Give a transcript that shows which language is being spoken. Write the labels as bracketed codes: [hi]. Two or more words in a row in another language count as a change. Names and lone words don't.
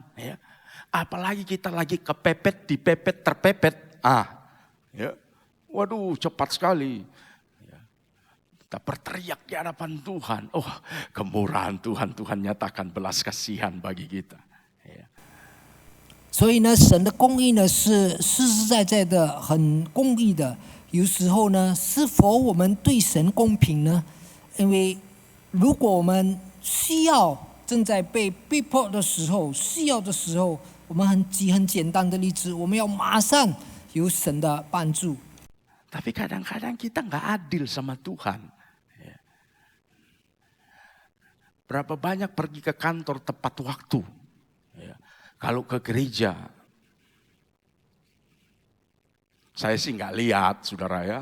[id] Ya. Apalagi kita lagi kepepet, dipepet, terpepet. Ya. Waduh cepat sekali. Ya. Kita berteriak di hadapan Tuhan. Oh kemurahan Tuhan, Tuhan nyatakan belas kasihan bagi kita. Ya. [zh] 所以呢，神的公义呢是实实在在的，很公义的。有时候呢，是否我们对神公平呢？因为如果我们需要正在被逼迫的时候、需要的时候，我们很简单的例子，我们要马上有神的帮助。 [id] Tapi kadang-kadang kita nggak adil sama Tuhan. Ya. Berapa banyak pergi ke kantor tepat waktu. Ya. Kalau ke gereja, saya sih nggak lihat saudara ya.